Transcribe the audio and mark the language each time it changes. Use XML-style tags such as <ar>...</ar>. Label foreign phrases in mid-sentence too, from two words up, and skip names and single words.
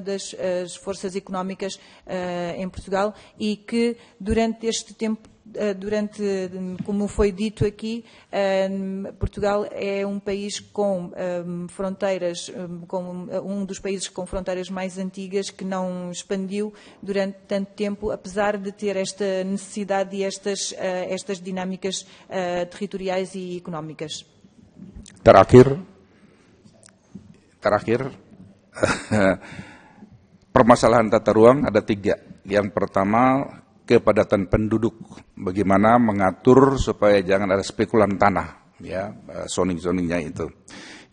<pt>das forças económicas em Portugal e que durante este tempo, como foi dito aqui, Portugal é um país com fronteiras, um dos países com fronteiras mais antigas, que não expandiu durante tanto tempo, apesar de ter esta necessidade e estas dinâmicas territoriais e económicas.</pt> <id>Terakhir, permasalahan tata ruang ada 3. Yang pertama, kepadatan penduduk. Bagaimana mengatur supaya jangan ada spekulan tanah, ya, zoning-zoningnya itu.</id>